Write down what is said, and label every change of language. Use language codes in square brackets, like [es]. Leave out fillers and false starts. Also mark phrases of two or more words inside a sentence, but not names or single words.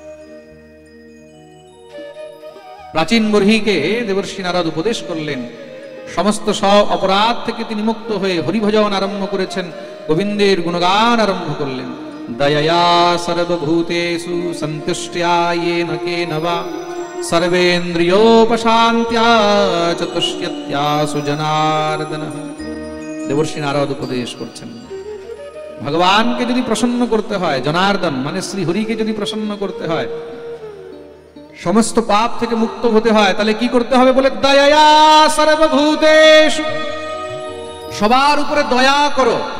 [bn] প্রাচীন বর্হিকে দেবর্ষি নারদ উপদেশ করলেন সমস্ত সব অপরাধ থেকে তিনি মুক্ত হয়ে হরিভজন আরম্ভ করেছেন, গোবিন্দের গুণগান আরম্ভ করলেন। [sa] দয়া সর্বভূতেষু সন্তুষ্ট্যা येन केन वा সর্বেন্দ্রিয়োপশান্ত্যা চ তুষ্যত্যাসু জনার্দনঃ। [bn] দেবর্ষি নারদ উপদেশ করছেন, ভগবানকে যদি প্রসন্ন করতে হয়, জনার্দন মানে শ্রী হরিকে যদি প্রসন্ন করতে হয়, সমস্ত পাপ থেকে মুক্ত হতে হয়, তাহলে কি করতে হবে বলে, [sa] দয়া সর্বভূতেষু, [bn] সবার উপরে দয়া করো।